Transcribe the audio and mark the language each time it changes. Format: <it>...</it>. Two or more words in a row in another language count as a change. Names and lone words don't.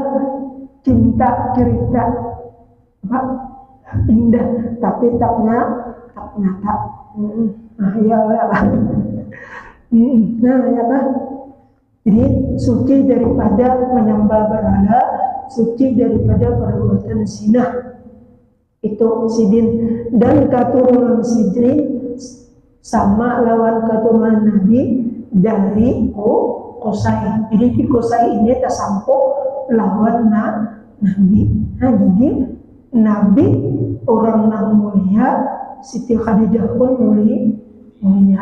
<id>Cinta, cerita, apa? Indah tapi tak nyata.</id> <bjn>Nah ya lah. Nah ya kah?</bjn> <id>Jadi suci daripada menyembah berhala, suci daripada perbuatan zina.</id> <bjn>Itu sidin, dan keturunan sidin sama lawan keturunan Nabi dari Qusay. Jadi di Qusay ini tersampo lawan Nabi.</bjn> <id>Nah jadi Nabi orang yang mulia, Siti Khadijah pun mulia.</id>